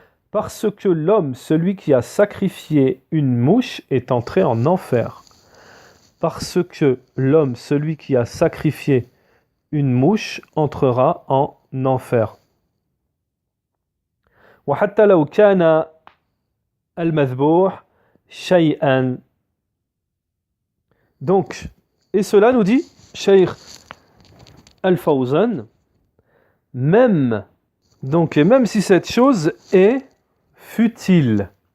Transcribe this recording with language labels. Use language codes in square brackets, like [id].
[fr] Parce que l'homme, celui qui a sacrifié une mouche, est entré en enfer. Parce que l'homme, celui qui a sacrifié une mouche, entrera en enfer. [ar] وحتى لو كان المذبوح شيئا. [fr] Donc, et cela nous dit Cheikh Al-Fawzan, même si cette chose est futile.